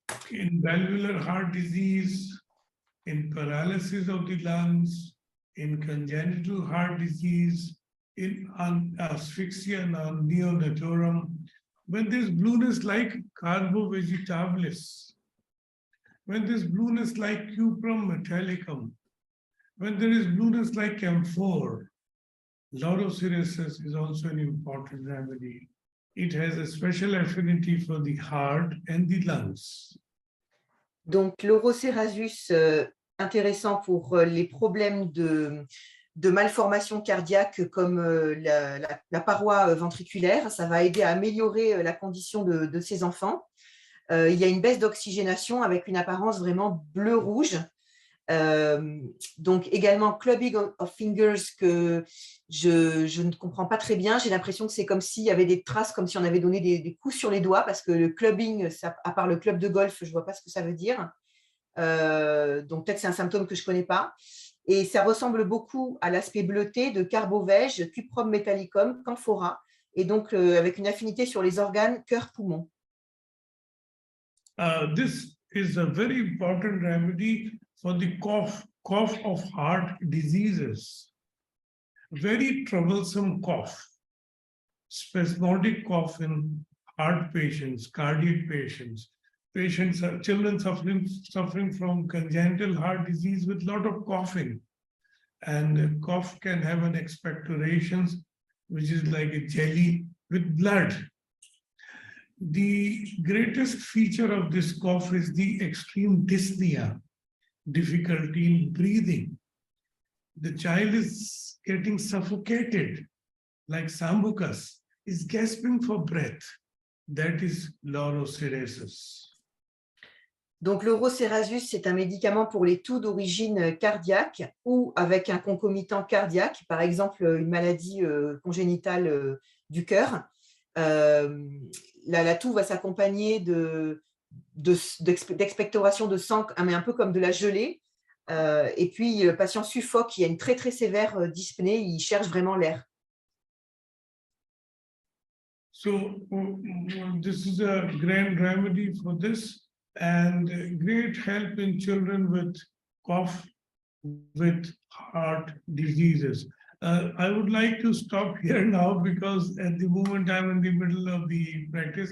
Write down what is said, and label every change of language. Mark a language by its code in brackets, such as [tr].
[en] In valvular heart disease, in paralysis of the lungs, in congenital heart disease, in asphyxia neonatorum, when there's blueness like carbo vegetabilis, when there's blueness like cuprum metallicum, when there is blueness like camphor, laurocerasus is also an important remedy. It has a special affinity for the heart and the lungs. [fr] Donc, l'orocerasus, intéressant pour les problèmes de malformation cardiaque comme la paroi ventriculaire. Ça va aider à améliorer la condition de ces enfants. Il y a une baisse d'oxygénation avec une apparence vraiment bleu-rouge. Donc, également, [en] clubbing of fingers [fr] que je ne comprends pas très bien. J'ai l'impression que c'est comme s'il y avait des traces, comme si on avait donné des coups sur les doigts, parce que le clubbing, à part le club de golf, je ne vois pas ce que ça veut dire. Donc, peut-être c'est un symptôme que je ne connais pas. Et ça ressemble beaucoup à l'aspect bleuté de carbovège, cuprum metallicum, camphora, et donc avec une affinité sur les organes cœur-poumon. [en] This is a very important remedy for the cough of heart diseases. Very troublesome cough, spasmodic cough in heart patients, cardiac patients, children suffering from congenital heart disease with a lot of coughing. And cough can have an expectoration, which is like a jelly with blood. The greatest feature of this cough is the extreme dyspnea, difficulty in breathing. The child is getting suffocated, like Sambucus, is gasping for breath. That is laurocerasus. [fr] Donc, l'orocerasus, c'est un médicament pour les toux d'origine cardiaque ou avec un concomitant cardiaque, par exemple une maladie congénitale du cœur. La toux va s'accompagner d'expectoration de sang, mais un peu comme de la gelée. Et puis, le patient suffoque, il y a une très, très sévère dyspnée, il cherche vraiment l'air. [en] So, this is a grand remedy for this and great help in children with cough, with heart diseases. I would like to stop here now because at the moment I'm in the middle of the practice.